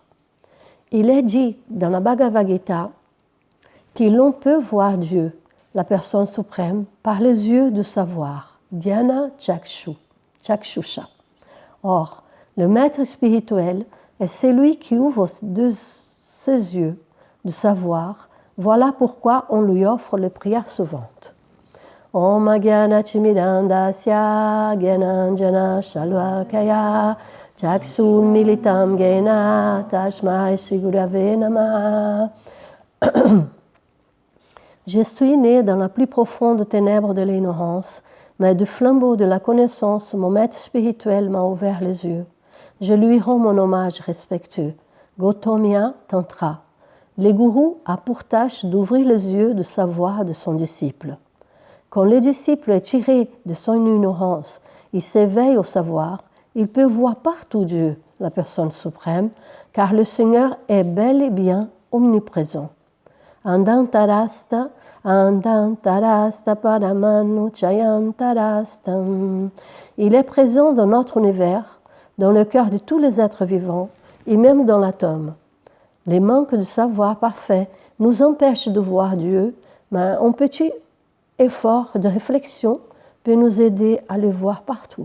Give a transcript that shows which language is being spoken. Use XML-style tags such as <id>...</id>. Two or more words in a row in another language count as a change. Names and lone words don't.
<fr>Il est dit dans la Bhagavad Gita que l'on peut voir Dieu, la personne suprême, par les yeux du savoir,</fr> <sa>ध्यान चक्षुषा.</sa> <fr>Or, le maître spirituel est celui qui ouvre ses yeux de savoir. Voilà pourquoi on lui offre les prières suivantes.</fr> <sa>ॐ ज्ञान तिमिरान्धस्य ज्ञानाञ्जन शलाकया चक्षुर् उन्मीलितं येन तस्मै श्रीगुरवे नमः.</sa> <fr>Je suis né dans la plus profonde ténèbre de l'ignorance, mais du flambeau de la connaissance, mon maître spirituel m'a ouvert les yeux. Je lui rends mon hommage respectueux. Gautamya Tantra. Le gourou a pour tâche d'ouvrir les yeux de savoir de son disciple. Quand le disciple est tiré de son ignorance, il s'éveille au savoir, il peut voir partout Dieu, la personne suprême, car le Seigneur est bel et bien omniprésent.</fr> <sa>अण्डान्तरस्थ, अण्डान्तरस्थ परमाणु चयान्तरस्थम्.</sa> <fr>Il est présent dans notre univers, dans le cœur de tous les êtres vivants et même dans l'atome. Les manques de savoir parfait nous empêchent de voir Dieu, mais un petit effort de réflexion peut nous aider à le voir partout.</fr>